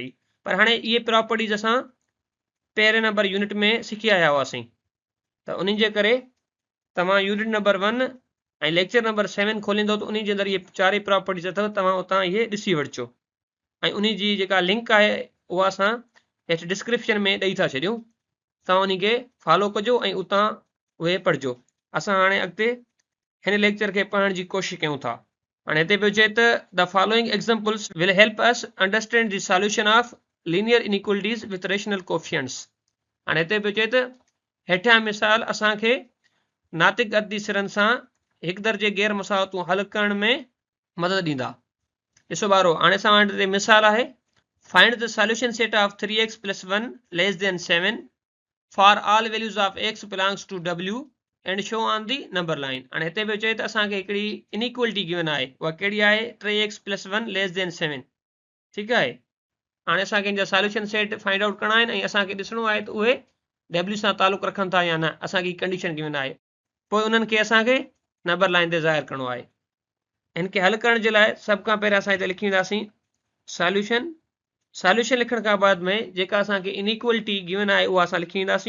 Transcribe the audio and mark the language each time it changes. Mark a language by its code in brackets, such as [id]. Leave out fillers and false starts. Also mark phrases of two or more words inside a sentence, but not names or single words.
[sd] पर हाणे इहे प्रॉपर्टीज़ असां पहिरें [en] number unit [sd] में सिखी आया हुआसीं त उन जे करे तव्हां [en] unit number 1 [sd] ऐं [en] lecture number 7 [sd] खोलींदो त उन जे अंदरि इहे 4 प्रॉपर्टीज़ अथव, तव्हां उतां इहे ॾिसी वठिजो ऐं उन जी जेका लिंक आहे उहा असां हेठि डिस्क्रिप्शन में ॾेई था छॾियूं। तव्हां उन खे फॉलो कजो ऐं उतां उहे पढ़िजो। असां हाणे अॻिते हिन लेक्चर खे पढ़ण जी कोशिशि कयूं था। हाणे हिते पियो चए त [en] the following examples will help us understand the solution of linear inequalities with rational coefficients. [sd] हाणे हिते पियो चए त हेठियां मिसाल असांखे नातिक अददी सिरनि सां हिक दर्जे गैर मसावतूं हल करण में मदद ॾींदा। ॾिसो ॿारो हाणे असां वटि मिसाल आहे [en] find the solution set of 3x + 1 less than 7 for all values of x belongs to w and show on the number line. [sd] हाणे हिते पियो चए त असांखे हिकिड़ी [en] inequality given [sd] आहे, उहा कहिड़ी आहे [en] 3x + 1 less than 7. [sd] ठीकु आहे। हाणे असांखे हिन जा [en] solution set find out [sd] करणा आहिनि ऐं असांखे ॾिसणो आहे त उहे w सां तालुक़ु रखनि था या न। असांखे [en] condition given [sd] आहे, पोइ उन्हनि खे असांखे [en] number line [sd] ते ज़ाहिर करणो आहे। हिन खे हल करण जे लाइ सभ खां पहिरियों असां हिते लिखी वेंदासीं सॉल्यूशन। सॉल्यूशन लिखण खां बाद में जेका असांखे [en] inequality given [sd] आहे उहा असां लिखी वेंदासीं।